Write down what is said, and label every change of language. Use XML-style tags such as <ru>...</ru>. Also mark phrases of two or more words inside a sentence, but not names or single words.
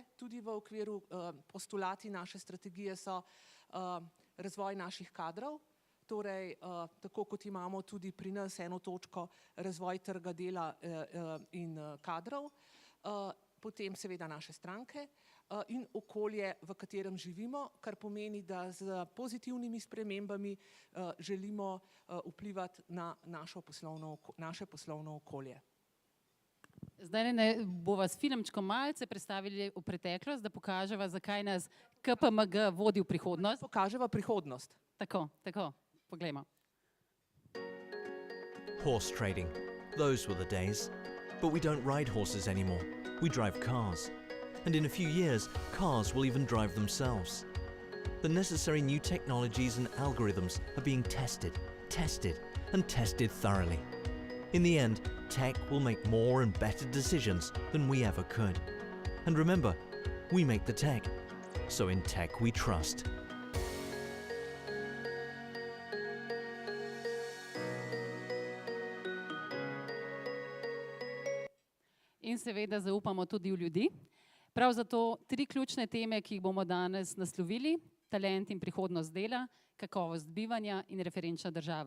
<sl>Tudi v okviru postulati naše strategije so razvoj naših kadrov, torej tako kot imamo tudi pri nas eno točko razvoj trga dela in kadrov, potem seveda naše stranke in okolje, v katerem živimo, kar pomeni, da z pozitivnimi spremembami želimo vplivati na naše poslovno okolje. Zdaj bova s filmčkom malce predstavili v preteklost, da pokaževa, zakaj nas KPMG vodi v prihodnost. Pokaževa prihodnost. Tako, poglejmo.</sl> <en>Horse trading. Those were the days. But we don't ride horses anymore. We drive cars. And in a few years, cars will even drive themselves. The necessary new technologies and algorithms are being tested and tested thoroughly. In the end, tech will make more and better decisions than we ever could. And remember, we make the tech, so in tech we trust.</en> <sl>In seveda zaupamo tudi v ljudi. Prav zato 3 ključne teme, ki jih bomo danes naslovili: talent in prihodnost dela, kakovost bivanja in referenčna država.</sl>